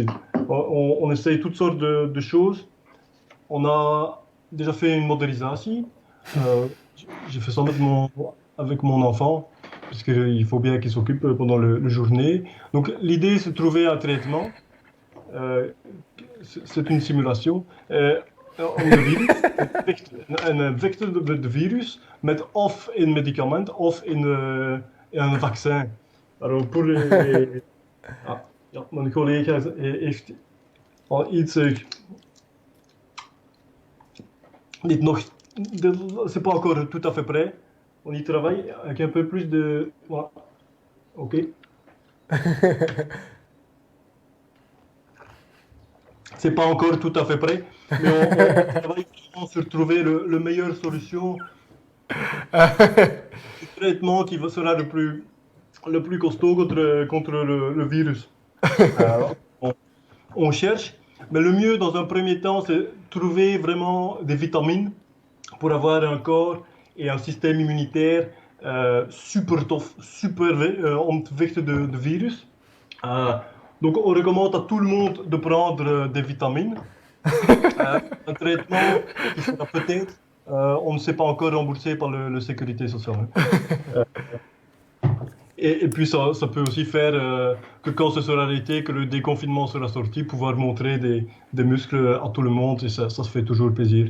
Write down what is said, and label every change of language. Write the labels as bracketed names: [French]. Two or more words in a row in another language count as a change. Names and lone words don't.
[French] On essaye toutes sortes de choses. On a déjà fait une modélisation. J'ai fait ça avec mon enfant, parce qu'il faut bien qu'il s'occupe pendant la journée. Donc l'idée, c'est de trouver un traitement. C'est une simulation. [Dutch] Een vector de virus met of een medicament of een vaccin. [French] Alors pour [Dutch] mijn collega heeft al iets [French] c'est pas encore tout à fait prêt. On y travaille avec un peu plus de... Voilà. Ok. C'est pas encore tout à fait prêt, mais on travaille sur trouver le meilleure solution. Le traitement qui sera le plus le plus costaud contre le virus. On cherche, mais le mieux dans un premier temps, c'est trouver vraiment des vitamines pour avoir un corps et un système immunitaire super tough, super [Dutch] om te vechten de virus. [French] Donc on recommande à tout le monde de prendre des vitamines. Un traitement qui sera peut-être, on ne sait pas encore remboursé par la sécurité sociale. Et puis ça peut aussi faire que quand ce sera arrêté, que le déconfinement sera sorti, pouvoir montrer des muscles à tout le monde, et ça se fait toujours plaisir.